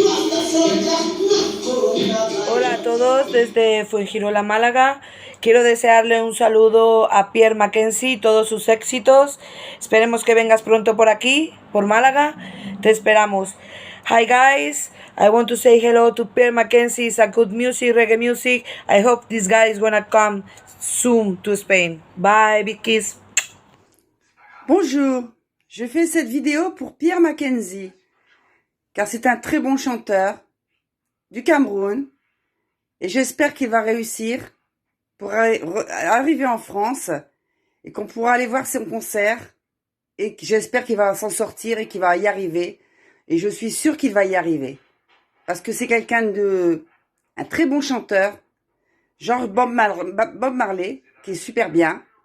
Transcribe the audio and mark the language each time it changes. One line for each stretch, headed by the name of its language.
Spanish: Hola a todos desde Fuengirola, Málaga. Quiero desearle un saludo a Pierre Mackenzie y todos sus éxitos. Esperemos que vengas pronto por aquí, por Málaga. Te esperamos.
English: Hi guys, I want to say hello to Pierre Mackenzie. It's a good music, reggae music. I hope this guy is gonna come soon to Spain. Bye, big kiss.
French: Bonjour, je fais cette vidéo pour Pierre Mackenzie, car c'est un très bon chanteur du Cameroun, et j'espère qu'il va réussir pour arriver en France, et qu'on pourra aller voir son concert, et j'espère qu'il va s'en sortir et qu'il va y arriver, et je suis sûre qu'il va y arriver, parce que c'est un très bon chanteur, genre Bob Marley, qui est super bien.